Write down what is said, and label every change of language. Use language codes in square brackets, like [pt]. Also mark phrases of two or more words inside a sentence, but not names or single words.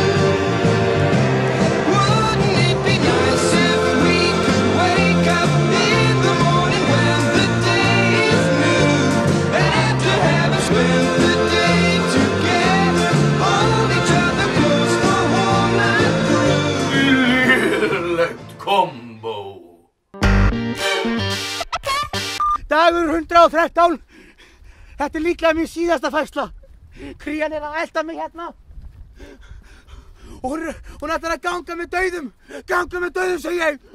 [en] Wouldn't it be nice if we could wake up in the morning when the day is new, and after having spent the day together, hold each other close the whole night through? [is] Lélegt kombo. Dagur 113. Þetta líklega mín síðasta færsla. Krían að elta mig hérna. og hún ætlar að ganga með dauðum, segi ég.